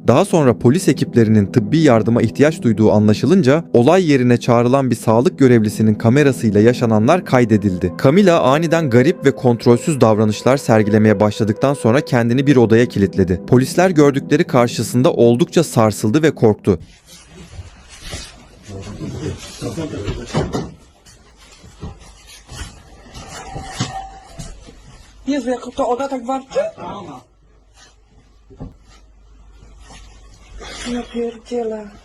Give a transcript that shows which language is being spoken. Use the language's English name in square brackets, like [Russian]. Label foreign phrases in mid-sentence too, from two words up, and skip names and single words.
[Turkish] Daha sonra polis ekiplerinin tıbbi yardıma ihtiyaç duyduğu anlaşılınca olay yerine çağrılan bir sağlık görevlisinin kamerasıyla yaşananlar kaydedildi. Camila aniden garip ve kontrolsüz davranışlar sergilemeye başladıktan sonra kendini bir odaya kilitledi. Polisler gördükleri karşısında oldukça sarsıldı ve korktu. [Polish] Jezu, jak to Oda tak warczy? Ja pierdzielę.